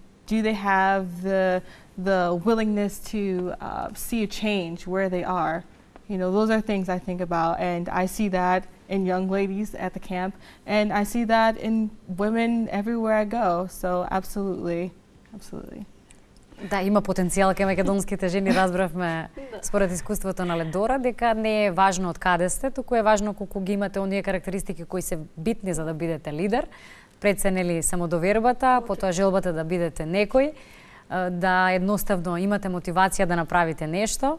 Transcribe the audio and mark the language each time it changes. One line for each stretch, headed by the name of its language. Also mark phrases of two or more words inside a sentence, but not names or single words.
English: Do they have the willingness to see a change where they are? You know, those are things I think about, and I see that in young ladies at the camp, and I see that in women everywhere I go. So absolutely, absolutely.
Macedonian: Да, има потенцијал кај македонските жени, разбравме според искуството на Ледора, дека не е важно од каде сте, туку е важно колку ги имате оние карактеристики кои се битни за да бидете лидер. Пред се нели самодовербата, потоа желбата да бидете некој, да едноставно имате мотивација да направите нешто.